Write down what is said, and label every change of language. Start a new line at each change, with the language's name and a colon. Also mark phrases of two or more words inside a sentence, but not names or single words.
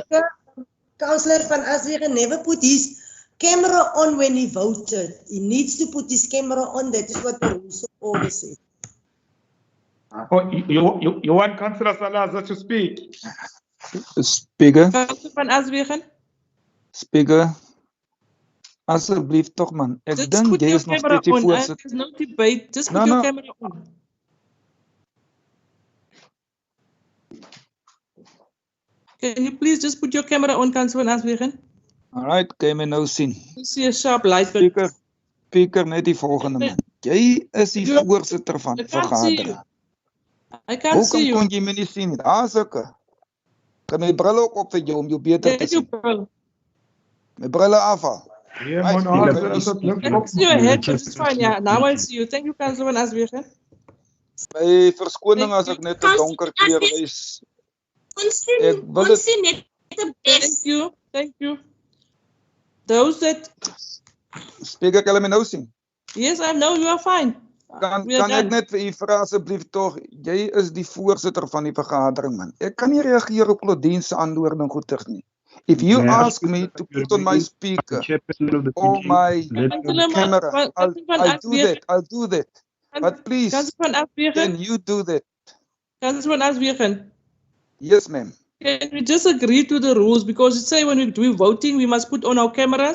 English: Speaker, Councillor van Aswegen never put his camera on when he voted. He needs to put his camera on. That is what the rules of order say. Oh, you want Councillor Salazar to speak? Speaker, Councillor van Aswegen?
Afrikaans: Speaker. Asseblief tog man. Ek
English: Just
Afrikaans: dink
English: put
Afrikaans: jy
English: your
Afrikaans: is nog
English: camera
Afrikaans: steeds die
English: on.
Afrikaans: voorsitter.
English: There's no debate. Just put No, your no. camera on. Can you please just put your camera on, Councillor Van Aswegen? All right,
Afrikaans: kan jy my nou sien?
English: I see a sharp light.
Afrikaans: Speaker net die volgende man. Jy is die voorsitter van die vergadering.
English: I can't see you.
Afrikaans: Hoe kon jy my nie sien nie? Daar's ek. Kan my brille ook op vir jou om jou beter te sien. My brille afhaal.
English: Yeah, man, I see your head, but it's fine. Yeah, now I see you. Thank you, Councillor Van Aswegen.
Afrikaans: My verskoning as ek net 'n donker kleur wys.
English: Thank you. Thank you. Those that Speaker,
Afrikaans: kan jy my nou sien?
English: Yes, I know you are fine.
Afrikaans: Kan ek net vir u vra asseblief tog, jy is die voorsitter van die vergadering man. Ek kan nie reageer op Claudine se antwoording goedtig nie.
English: If you ask me to put on my speaker or my camera, I'll do that. But please, can you do that? Councillor Van Aswegen. Yes, ma'am. Can we just agree to the rules? Because you say when we do voting, we must put on our cameras.